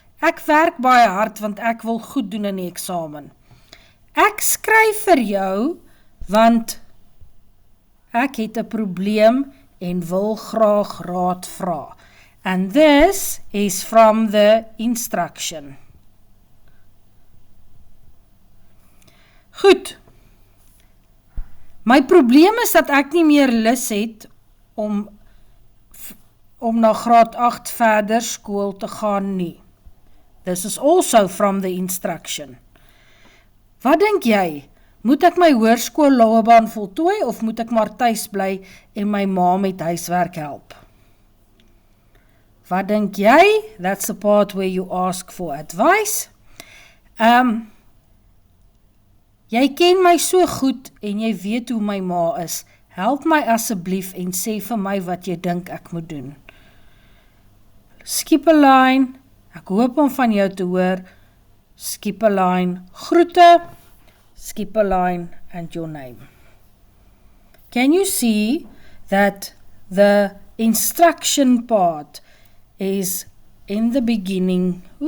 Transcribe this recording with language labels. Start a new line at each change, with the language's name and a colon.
Afrikaans: Ek werk baie hard, want ek wil goed doen in die eksamen. Ek skryf vir jou, want ek het 'n probleem en wil graag raad vra.
English: And this is from the instruction.
Afrikaans: Goed. My probleem is dat ek nie meer lus het om na graad 8 verder skool te gaan nie.
English: This is also from the instruction.
Afrikaans: Wat dink jy? Moet ek my hoërskoolloopbaan voltooi of moet ek maar tuis bly en my ma met huiswerk help? Wat dink jy?
English: That's the part where you ask for advice.
Afrikaans: Jy ken my so goed en jy weet hoe my ma is. Help my asseblief en sê vir my wat jy dink ek moet doen.
English: Skip a line.
Afrikaans: Ek hoop om van jou te hoor.
English: Skip a line.
Afrikaans: Groete.
English: Skip a line and your name. Can you see that the instruction part is in the beginning,